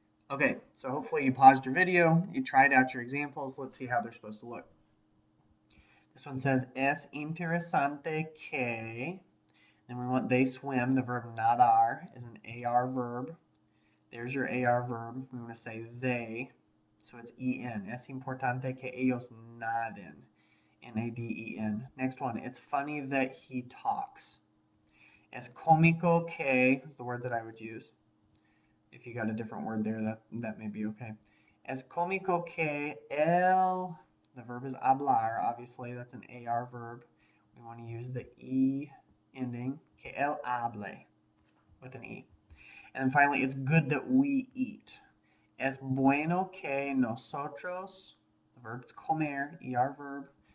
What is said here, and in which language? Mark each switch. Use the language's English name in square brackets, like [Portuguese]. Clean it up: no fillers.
[English] Okay, so hopefully you paused your video, you tried out your examples. Let's see how they're supposed to look. This one says, [Spanish] es interesante que, [English] and we want they swim. The verb nadar is an AR verb. There's your AR verb. We want to say they, so it's EN. [Spanish] Es importante que ellos naden. [English] N-A-D-E-N. Next one, it's funny that he talks. [Spanish] Es cómico que [English] is the word that I would use. If you got a different word there, that may be okay. [Spanish] Es cómico que él, [English] the verb is hablar, obviously, that's an AR verb. We want to use the E ending, [Spanish] que él hable, [English] with an E. And then finally, it's good that we eat. [Spanish] Es bueno que nosotros, [English] the verb is comer, ER verb.